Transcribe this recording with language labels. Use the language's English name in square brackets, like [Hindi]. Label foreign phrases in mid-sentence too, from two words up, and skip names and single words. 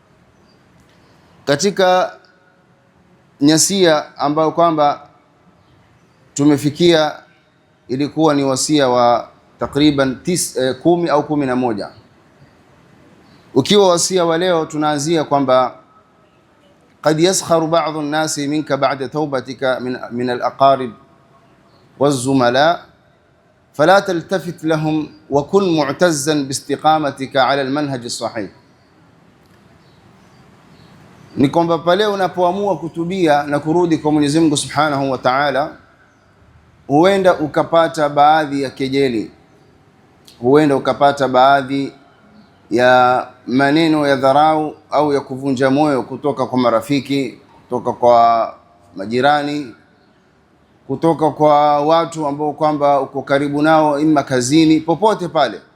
[Swahili] Katika nyasia ambayo kwamba tumefikia ilikuwa ni wasia wa takriban 10 au 11. Ukiwa wasia wa leo tunaanzia kwamba [Arabic] قد يسخر بعض الناس منك بعد توبتك من الأقارب والزملاء فلا تلتفت لهم وكن معتزا باستقامتك على المنهج الصحيح. [Swahili] Ni kwamba pale unapoamua kutubia na kurudi kwa Mwenyezi Mungu [Arabic] سبحانه وتعالى, [Swahili] huenda ukapata baadhi ya kejeli, huenda ukapata baadhi ya maneno ya dharau au ya kuvunja moyo kutoka kwa marafiki, kutoka kwa majirani, kutoka kwa watu ambao kwamba uko karibu nao, ima kazini, popote pale.